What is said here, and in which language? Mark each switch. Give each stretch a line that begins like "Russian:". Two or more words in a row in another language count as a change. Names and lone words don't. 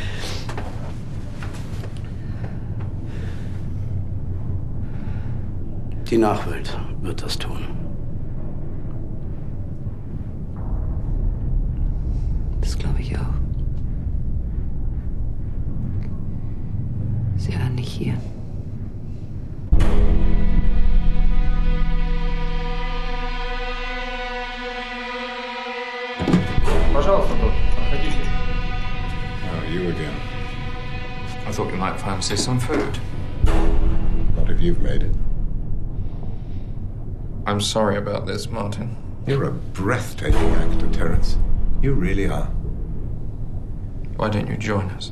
German: Die Nachwelt wird das tun. Das glaube ich auch. Sie waren nicht hier.
Russian: Пожалуйста, доктор, проходите.
English: Oh, you again. I thought we might fancy some food. Not if you've made it. I'm sorry about this, Martin. You're a breathtaking actor, Terence. You really are. Why don't you join us?